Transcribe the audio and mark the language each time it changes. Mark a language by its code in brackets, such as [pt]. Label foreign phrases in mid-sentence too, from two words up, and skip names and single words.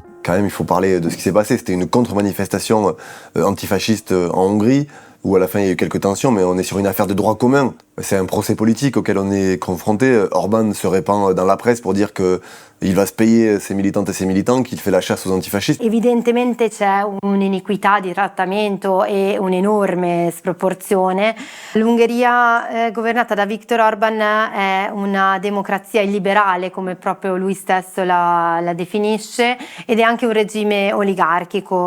[fr] Quand même, il faut parler de ce qui s'est passé. C'était une contre-manifestation antifasciste en Hongrie, où à la fin il y a eu quelques tensions, mais on est sur une affaire de droit commun. C'est un procès politique auquel on est confronté. Orban se répand dans la presse pour dire qu'il va se payer ses militantes e ses militants, qu'il fait la chasse aux antifascistes. [it] Evidentemente c'è un'iniquità di trattamento e un'enorme sproporzione. L'Ungheria governata da Viktor Orban è una democrazia illiberale, come proprio lui stesso la definisce, ed è anche un regime oligarchico.